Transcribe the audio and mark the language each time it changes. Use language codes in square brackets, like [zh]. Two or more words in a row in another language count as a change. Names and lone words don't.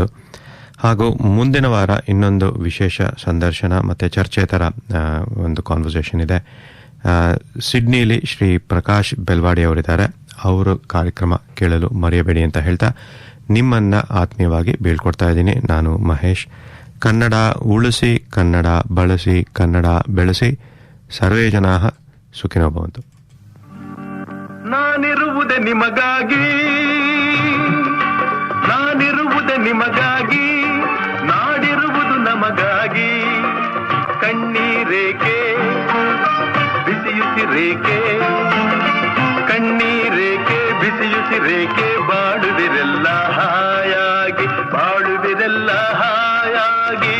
[kn] ಹಾಗೂ ಮುಂದಿನ ವಾರ ಇನ್ನೊಂದು ವಿಶೇಷ ಸಂದರ್ಶನ ಮತ್ತು ಚರ್ಚೆ ಥರ ಒಂದು ಕಾನ್ವರ್ಸೇಷನ್ ಇದೆ. ಸಿಡ್ನಿಲಿ ಶ್ರೀ ಪ್ರಕಾಶ್ ಬೆಲ್ವಾಡಿ ಅವರಿದ್ದಾರೆ. ಅವರು ಕಾರ್ಯಕ್ರಮ ಕೇಳಲು ಮರೆಯಬೇಡಿ ಅಂತ ಹೇಳ್ತಾ ನಿಮ್ಮನ್ನು ಆತ್ಮೀಯವಾಗಿ ಬೀಳ್ಕೊಡ್ತಾ ಇದ್ದೀನಿ. ನಾನು ಮಹೇಶ್. ಕನ್ನಡ ಉಳಿಸಿ, ಕನ್ನಡ ಬಳಸಿ, ಕನ್ನಡ ಬೆಳೆಸಿ. [sa] ಸರ್ವೇ ಜನಾಃ ಸುಖಿನೋ ಭವಂತು. [kn] ನಾನಿರುವುದೇ ನಿಮಗಾಗಿ, ನಾನಿರುವುದೇ ನಿಮಗಾಗಿ, ನಾಡಿರುವುದು ನಮಗಾಗಿ. ಕಣ್ಣೀರೇಕೆ ಬಿಸಿಯುಸಿರೇಕೆ, ಕಣ್ಣೀರೇಕೆ ಬಿಸಿಯುಸಿರೇಕೆ, ಬಾಳುವಿರೆಲ್ಲ ಹಾಯಾಗಿ, ಬಾಳುವಿರೆಲ್ಲ ಹಾಯಾಗಿ.